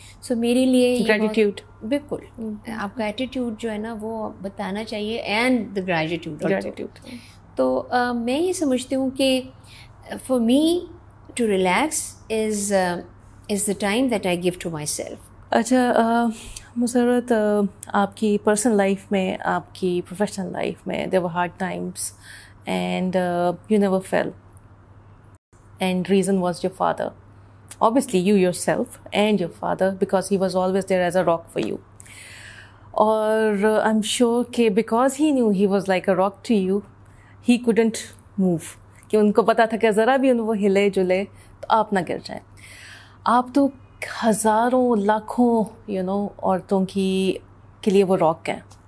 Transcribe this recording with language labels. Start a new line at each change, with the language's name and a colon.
Urdu: سو میرے لیے
English: gratitude,
Urdu: بالکل آپ کا ایٹیٹیوڈ جو ہے نا وہ بتانا چاہیے,
English: And the gratitude.
Urdu: تو میں یہ سمجھتی ہوں کہ
English: For me to relax is the time that I give to myself.
Urdu: اچھا مسرت, آپ کی پرسنل لائف میں,
English: آپ کی professional life میں there were hard times and you never fell, and reason was your father, obviously you yourself and your father, because he was always there as a rock for you. Or I'm sure کہ because he knew he was like a rock to you, he couldn't move, کہ
Urdu: ان کو پتا تھا کہ ذرا بھی وہ ہلے جلے تو آپ نہ گر جائیں. آپ تو ہزاروں لاکھوں عورتوں کے لیے وہ راک ہیں.